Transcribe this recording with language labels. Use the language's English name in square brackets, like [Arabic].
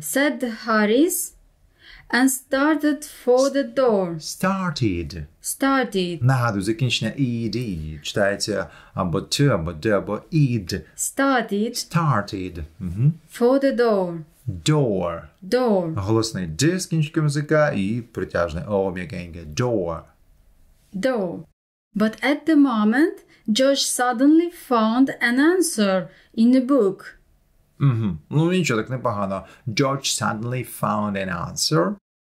[English] Said Harris and started for the door. Started. [Ukrainian] Нагадую, закінчення ed. Читається або t, або d, або ed. [English] Started. For the door. Door. [Ukrainian] Голосний d з кінчиком язика і притяжний o м'якеньке. [English] Door. But at the moment, Josh suddenly found an answer in the book. [Ukrainian] Ну, нічого, так непогано. [English] George suddenly found an answer.